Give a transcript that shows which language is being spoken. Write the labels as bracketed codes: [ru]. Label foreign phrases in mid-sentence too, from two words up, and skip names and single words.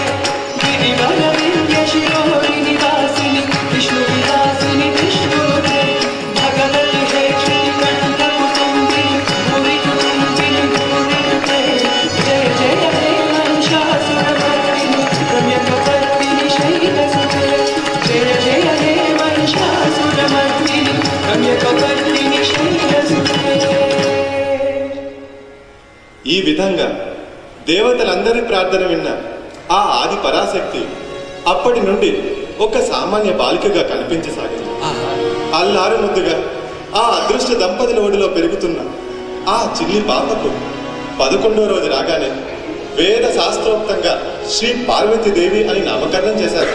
[sa] गिरिवरविन्द्यशिरोदिनि वासिनि विष्णुविलासिनि विष्णुते भगवति हेक्षितिकण्ठकुटुम्बिनि भुविकुटुम्बिनि भुविनुते जय जय हे महिषासुरमर्दिनि रम्यकपर्दिनि शैलसुते जय जय हे महिषासुरमर्दिनि रम्यकपर्दिनि शैलसुते. [te] ఈ విధంగా దేవతలందరి ప్రార్థన విన్న ఆ ఆది పరాశక్తి అప్పటి నుండి ఒక సామాన్య బాలికగా కనిపించసాగింది. అల్లారు ముద్దుగా ఆ అదృష్ట దంపతుల ఒడిలో పెరుగుతున్న ఆ చిన్ని పాపకు 11వ రోజు రాగానే వేద శాస్త్రోక్తంగా శ్రీ పార్వతీదేవి అని నామకరణం చేశారు.